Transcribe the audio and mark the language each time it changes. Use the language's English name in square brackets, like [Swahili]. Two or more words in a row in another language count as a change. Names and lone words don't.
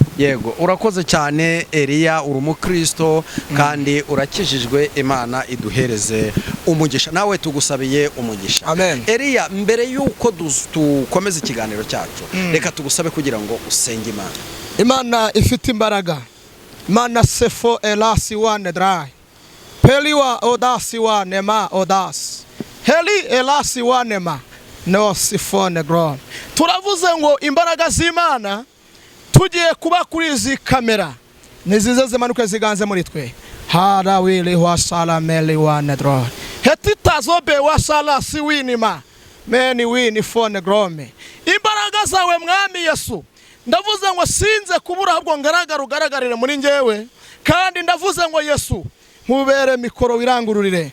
[Kinyarwanda] Yego, urakoze cyane Elia, uri umukristo kandi urakijijwe, Imana iduhereze umugisha. Nawe tugusabiye umugisha. Amen. Elia, mbere yuko dukomeza ikiganiro cyacu, reka tugusabe kugira ngo usenge Imana. Imana ifite imbaraga. Imana sefo elasi wane dry. Peliwa odasi wane ma odas. Heli elasi wane ma. No sifone grom. Turavuze ngo imbaraga z'Imana tugiye kuba kuri izi kamera nizize zimanuke ziganze muri twe. Hara wili wa sala meli wa nedro. Hetita zobe wa sala si winima. Meni wini fone grome. Imbaraga zawe mwami Yesu. Ndavuze ngo sinze kubura ahubwo ngaragarire muri njyewe, kandi ndavuze ngo Yesu nkubere mikoro wirangururire.